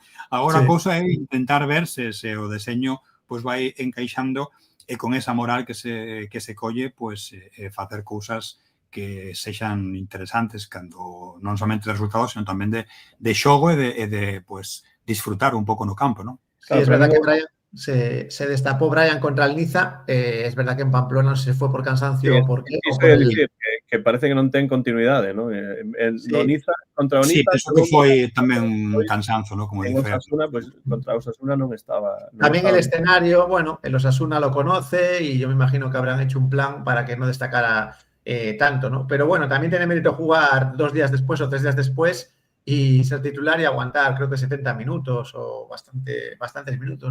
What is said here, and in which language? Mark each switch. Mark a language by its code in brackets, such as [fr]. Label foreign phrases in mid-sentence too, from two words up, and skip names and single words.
[gl] Agora a cousa é intentar ver se o deseño pues, vai encaixando e con esa moral que se colle pues, facer cousas que sexan interesantes cando non somente de resultados, sino tamén de xogo e de pues, disfrutar un pouco no campo, ¿no? [es] Sí, es verdad que Brian se destapó Brian contra el Niza. Es verdad que en Pamplona no sé si fue por cansancio o por qué. [gl] Que parece que non ten continuidade, ¿no? Niza contra o Niza. Sí, eso que foi tamén un cansanzo, ¿no? Como en Osasuna, pues contra Osasuna non estaba. [es] También el escenario, bueno, el Osasuna lo conoce y yo me imagino que habrán hecho un plan para que no destacara tanto, ¿no? Pero bueno, también tiene mérito jugar 2 días después o 3 días después y ser titular y aguantar, creo que 70 minutos o bastantes minutos.